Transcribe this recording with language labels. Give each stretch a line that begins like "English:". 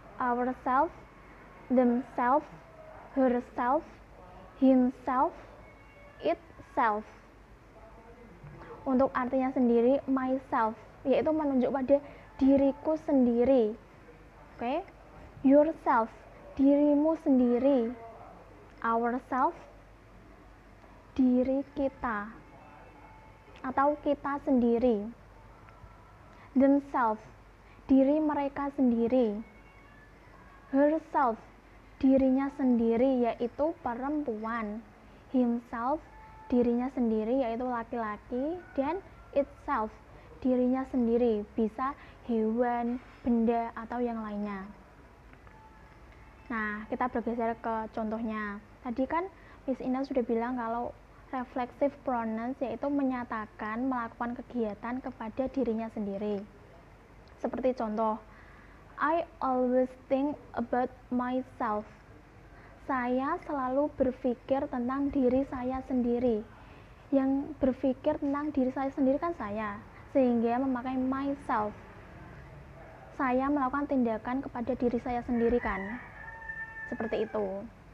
English: ourselves, themselves, herself, himself, itself.
Indonesian: Untuk artinya sendiri, myself, yaitu menunjuk pada diriku sendiri. Oke? Yourself, dirimu sendiri. Ourself, diri kita atau kita sendiri. Themselves, diri mereka sendiri. Herself, dirinya sendiri, yaitu perempuan. Himself, dirinya sendiri, yaitu laki-laki. Dan itself, dirinya sendiri, bisa hewan, benda, atau yang lainnya. Nah, kita bergeser ke contohnya. Tadi kan Miss Ina sudah bilang kalau reflexive pronouns yaitu menyatakan melakukan kegiatan kepada dirinya sendiri. Seperti contoh,
English: I always think about myself.
Indonesian: Saya selalu berpikir tentang diri saya sendiri. Yang berpikir tentang diri saya sendiri kan saya, sehingga memakai myself. Saya melakukan tindakan kepada diri saya sendiri kan. Seperti itu.